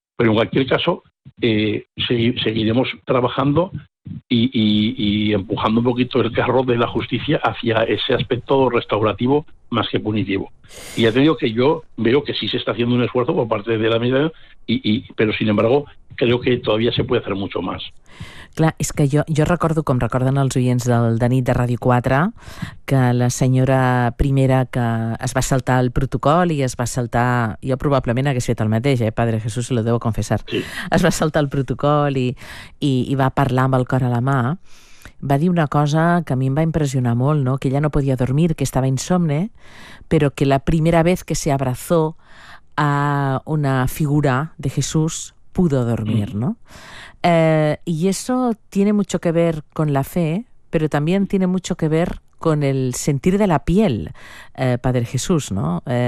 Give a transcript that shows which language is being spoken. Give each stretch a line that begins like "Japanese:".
Spanish: Pero en cualquier caso, seguiremos trabajando y empujando un poquito el carro de la justicia hacia ese aspecto restaurativo más que punitivo. Y ya te digo que yo veo que sí se está haciendo un esfuerzo por parte de la medida, pero sin embargo creo que todavía se puede hacer mucho más.
Catalan: Clar, és que jo recordo, com recorden els oients de nit de Ràdio 4, que la senyora primera que es va saltar el protocol i es va saltar... Jo probablement hagués fet el mateix, Padre Jesús,
Spanish: se lo debo confessar.
Catalan: Sí. Es va saltar el protocol i va parlar amb el cor a la mà. Va dir una cosa que a mi em va impressionar molt, no? Que ella no podia dormir, que estava insomne, però que
Spanish: la primera vez que se abrazó a una figura de Jesús pudo dormir, ¿no? Y eso tiene mucho que ver con la fe, pero también tiene mucho que ver con el sentir de la piel, Padre Jesús, ¿no?